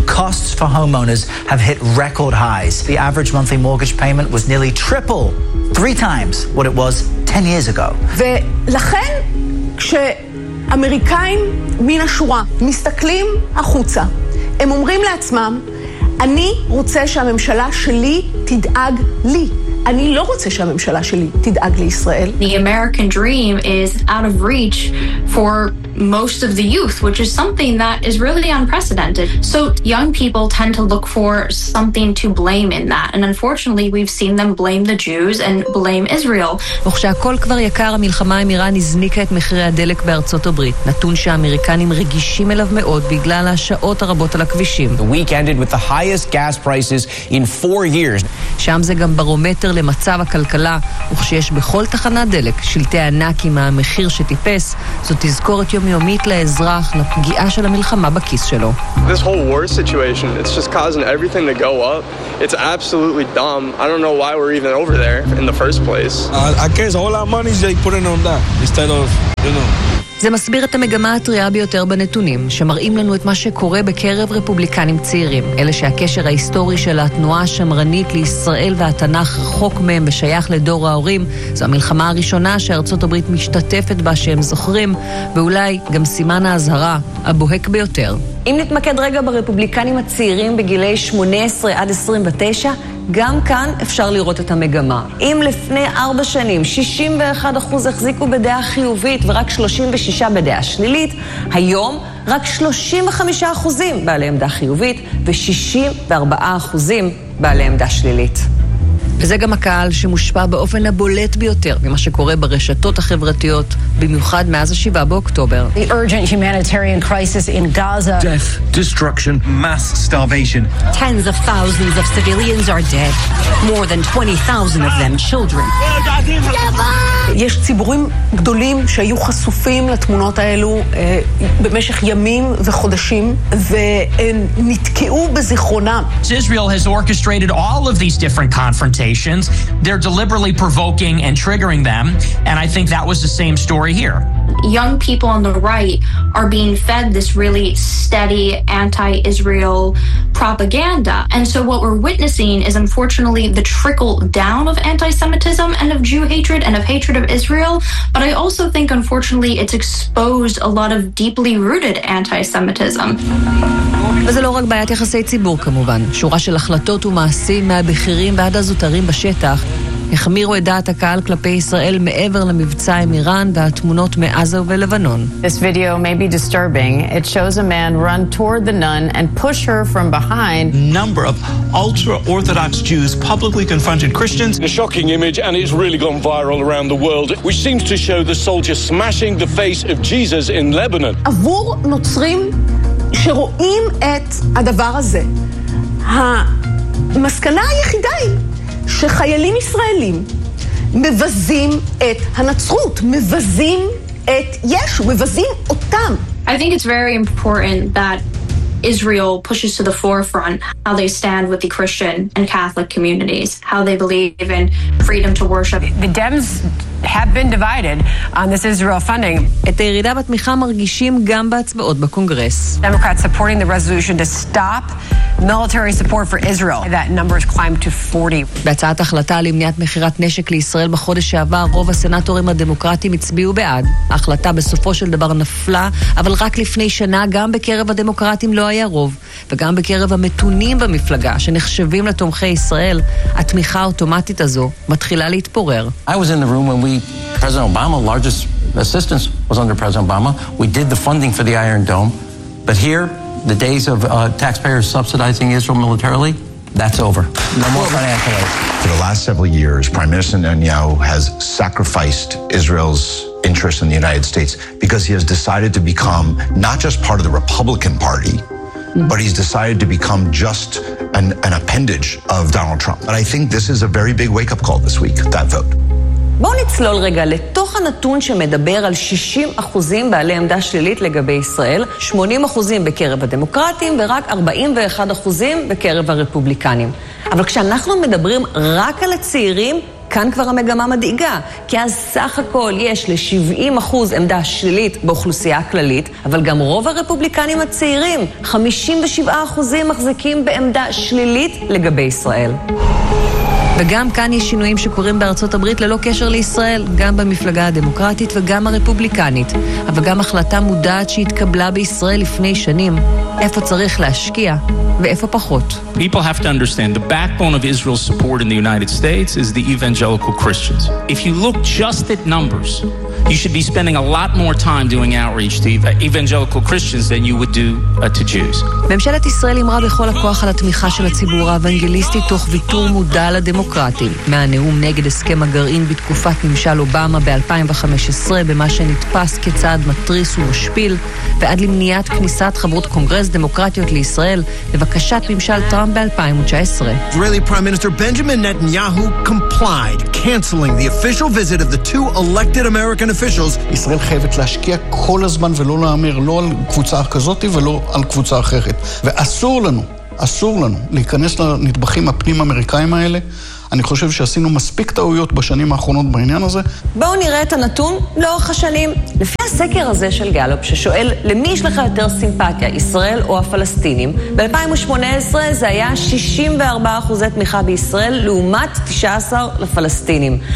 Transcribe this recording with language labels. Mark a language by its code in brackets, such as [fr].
[en] Costs for homeowners have hit record highs. The average monthly mortgage payment was nearly triple, three times what it was 10 years ago. [he] ולכן כשאמריקאים מן השורה מסתכלים החוצה, הם אומרים לעצמם, אני רוצה שהממשלה שלי תדאג לי. אני לא רוצה שהממשלה שלי תדאג לישראל. [en] The American dream is out of reach for most of the youth, which is something that is really unprecedented. So young people tend to look for something to blame in that. And unfortunately, we've seen them blame the Jews and blame Israel. [he] וכשהכל כבר יקר, המלחמה עם איראן הזניקה את מחירי הדלק בארצות הברית. נתון שהאמריקנים רגישים אליו מאוד בגלל השעות הרבות על הכבישים. [en] The week ended with the highest gas prices in 4 years. [he] שם זה גם ברומטר למצב הכלכלה, וכשיש בכל תחנת דלק שלטי ענק עם המחיר שטיפס, זו תזכורת יומיומית לאזרח לפגיעה של המלחמה בכיס שלו. [en] This whole war situation, it's just causing everything to go up. It's absolutely dumb. I don't know why we're even over there in the first place. I guess all our money is they putting on that instead of, you know. [he] זה מסביר את המגמה הטריה ביותר בנתונים, שמראים לנו את מה שקורה בקרב רפובליקנים צעירים, אלה שהקשר ההיסטורי של התנועה השמרנית לישראל והתנ"ך רחוק מהם ושייך לדור ההורים. זו המלחמה הראשונה שארצות הברית משתתפת בה שהם זוכרים, ואולי גם סימן האזהרה הבוהק ביותר. אם נתמקד רגע ברפובליקנים הצעירים בגילי 18 עד 29, גם כאן אפשר לראות את המגמה. אם לפני 4 שנים 61% החזיקו בדעה חיובית ורק 36 בדעה שלילית, היום רק 35% בעלי עמדה חיובית ו-64% בעלי עמדה שלילית. וזה גם הקהל שמושפע באופן הבולט ביותר ממה שקורה ברשתות החברתיות, במיוחד מאז השבעה באוקטובר. [en] The urgent humanitarian crisis in Gaza. Death, destruction, mass starvation. Tens of thousands of civilians are dead. More than 20,000 of them children. [he] יש ציבורים גדולים שהיו חשופים לתמונות האלו במשך ימים וחודשים, ונתקעו בזיכרונם. [en] Israel has orchestrated all of these different confrontations. They're deliberately provoking and triggering them, and I think that was the same story here. Young people on the right are being fed this really steady anti-Israel propaganda, and so what we're witnessing is unfortunately the trickle down of anti-Semitism and of Jew hatred and of hatred of Israel, but I also think unfortunately it's exposed a lot of deeply rooted anti-Semitism. [he] וזה לא רק בעיית יחסי ציבור כמובן, שורה של החלטות ומעשים מהבכירים ועד הזוטרים בשטח החמירו את דעת הקהל כלפי ישראל מעבר למבצע עם איראן והתמונות מעזה ולבנון. [en] This video may be disturbing. It shows a man run toward the nun and push her from behind. Number of ultra-orthodox Jews publicly confronted Christians. A shocking image, and it's really gone viral around the world, which seems to show the soldier smashing the face of Jesus in Lebanon. [he] עבור נוצרים שרואים את הדבר הזה, המסקנה היחידה היא שחיילים ישראלים מבזים את הנצרות, מבזים את ישו, מבזים אותם. [en] I think it's very important that Israel pushes to the forefront how they stand with the Christian and Catholic communities, how they believe in freedom to worship. The Dems have been divided on this Israel funding. [he] את הירידה בתמיכה מרגישים גם בהצבעות בקונגרס. [en] Democrats supporting the resolution to stop military support for Israel. That number has climbed to 40. [he] בהצעת החלטה למניעת מכירת נשק לישראל בחודש שעבר, רוב הסנאטורים הדמוקרטיים הצביעו בעד. ההחלטה בסופו של דבר נפלה, אבל רק לפני שנה גם בקרב הדמוקרטים לא היה רוב, וגם בקרב המתונים במפלגה שנחשבים לתומכי ישראל, התמיכה האוטומטית הזו מתחילה להתפורר. [en] I was in the room when President Obama, largest assistance was under President Obama. We did the funding for the Iron Dome, but here the days of taxpayers subsidizing Israel militarily, that's over. No more financial aid. For the last several years, Prime Minister Netanyahu has sacrificed Israel's interest in the United States because he has decided to become not just part of the Republican Party, but he's decided to become just an appendage of Donald Trump. But I think this is a very big wake-up call this week, that vote. [he] בואו נצלול רגע לתוך הנתון שמדבר על 60% בעלי עמדה שלילית לגבי ישראל, 80% בקרב הדמוקרטים ורק 41% בקרב הרפובליקנים. אבל כשאנחנו מדברים רק על הצעירים, כאן כבר המגמה מדאיגה, כי אז סך הכל יש ל-70% עמדה שלילית באוכלוסייה הכללית, אבל גם רוב הרפובליקנים הצעירים, 57% מחזיקים בעמדה שלילית לגבי ישראל. וגם כאן יש שינויים שקורים בארצות הברית ללא קשר לישראל, גם במפלגה הדמוקרטית וגם הרפובליקנית. אבל גם החלטה מודעת שהתקבלה בישראל לפני שנים, איפה צריך להשקיע ואיפה פחות. [en] People have to understand the backbone of Israel's support in the United States is the evangelical Christians. If you look just at numbers, you should be spending a lot more time doing outreach to evangelical Christians than you would do to Jews. [he] ממשלת ישראל אמרה בכל הכוח על התמיכה של הציבור האוונגליסטי תוך ויתור מודע לדמוקרטים. מהנאום נגד הסכם הגרעין בתקופת ממשל אובמה ב-2015, במה שנתפס כצעד מטריס ומשפיל, ועד למניעת כניסת חברות קונגרס דמוקרטיות לישראל, לבקשת ממשל טראמפ ב-2019. [en] Israeli Prime Minister Benjamin Netanyahu complied, canceling the official visit of the two elected American officials. [he] ישראל חייבת להשקיע כל הזמן ולא להמיר לא על קבוצה כזאת ולא על קבוצה אחרת. ואסור לנו, אסור לנו להיכנס לנטבחים הפנים אמריקאים האלה. אני חושב שעשינו מספיק טעויות בשנים האחרונות בעניין הזה. בואו נראה את הנתון לאורך השנים. לפי הסקר הזה של גלופ ששואל למי יש לך יותר סימפתיה, ישראל או הפלסטינים, ב-2018 זה היה 64% תמיכה בישראל לעומת 19% לפלסטינים.